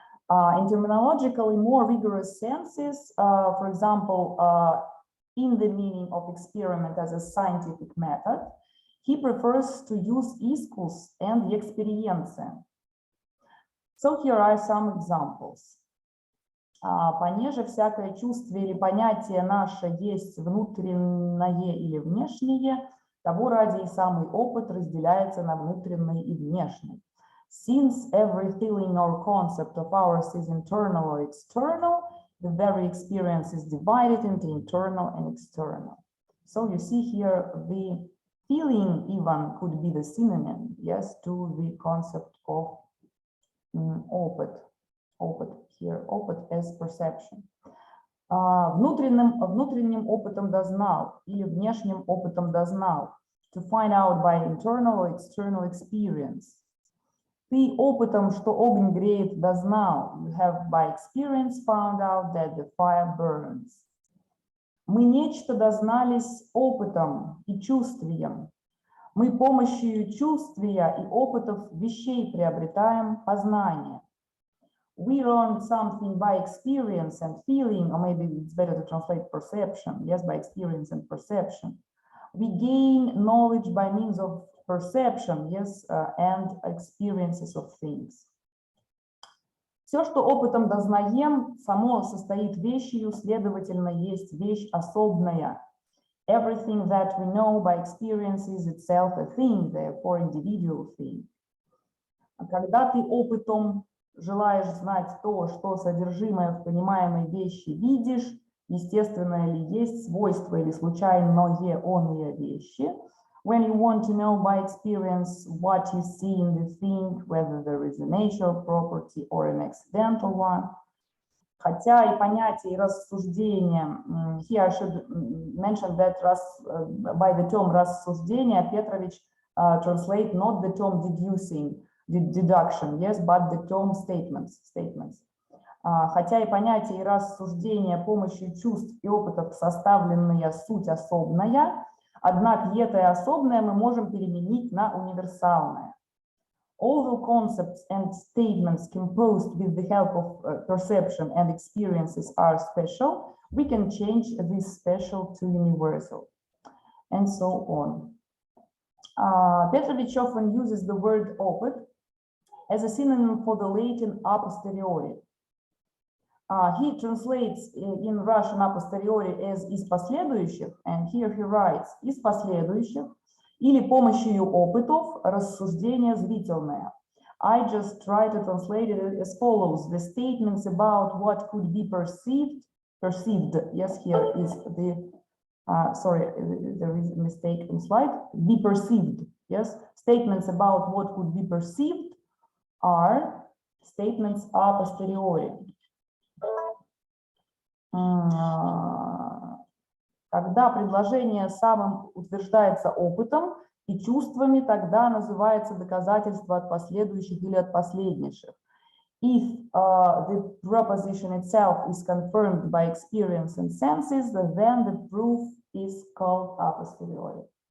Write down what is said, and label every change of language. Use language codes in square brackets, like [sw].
[en] In terminologically more rigorous senses, for example, in the meaning of experiment as a scientific method, he prefers to use искус and the experienция. So here are some examples. [ru] Понеже всякое чувство или понятие наше есть внутреннее или внешнее, того ради и самый опыт разделяется на внутренний и внешний. [en] Since every feeling or concept of ours is internal or external, the very experience is divided into internal and external. So you see here the feeling even could be the synonym, yes, to the concept of опыт. Опыт here, опыт as perception. [ru] Внутренним опытом дознал или внешним опытом дознал. [en] To find out by internal or external experience. [ru] Ты опытом, что огонь греет, дознал. [en] You have by experience found out that the fire burns. [ru] Мы нечто дознались опытом и чувствием. Мы помощью чувствия и опытов вещей приобретаем познание. [en] We learn something by experience and feeling, or maybe it's better to translate perception. Yes, by experience and perception. We gain knowledge by means of perception, yes, and experiences of things. [ru] Все, что опытом дознаем, само состоит вещью, следовательно, есть вещь особная. [en] Everything that we know by experience is itself a thing, therefore individual thing. [ru] Когда ты опытом желаешь знать то, что содержимое в понимаемой вещи видишь, естественное ли есть свойство или случайное оное вещи. [en] When you want to know by experience what you see in the thing, whether there is a natural property or an accidental one. [ru] Хотя и понятие, и рассуждение, [en] here I should mention that by the term рассуждение, Pétrovich translate not the term deduction, yes, but the term statements. [ru] Хотя и понятие, и рассуждение помощью чувств и опытов составленная суть особная, однако это особное мы можем переменить на универсальное. [en] Although concepts and statements composed with the help of perception and experiences are special, we can change this special to universal, and so on. Pétrovich often uses the word opыт as a synonym for the Latin a posteriori. He translates in Russian a posteriori as [ru] из последующих, and here he writes из последующих или помощью опытов рассуждение зрительное. [en] I just try to translate it as follows: the statements about what could be perceived. Yes, here is the sorry, there is a mistake in slide. Be perceived. Yes, statements about what could be perceived are statements a posteriori. [ru] Когда предложение самым утверждается опытом и чувствами, тогда называется доказательство от последующих или от последующих. [en] If the proposition itself is confirmed by experience and senses, then the proof is called a posteriori.